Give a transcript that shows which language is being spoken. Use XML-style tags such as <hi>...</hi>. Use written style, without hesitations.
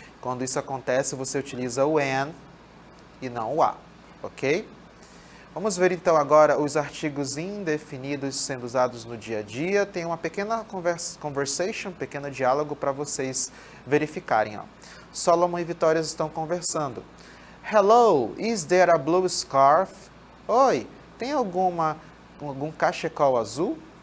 <pt>Quando isso acontece, você utiliza o an e não o a, ok? Vamos ver então agora os artigos indefinidos sendo usados no dia a dia. Tem uma pequena conversation, um pequeno diálogo para vocês verificarem. Ó. Solomon e Vitória estão conversando.</pt> <en>Hello, is there a blue scarf?</en> <pt>Oi, tem algum cachecol azul?</pt>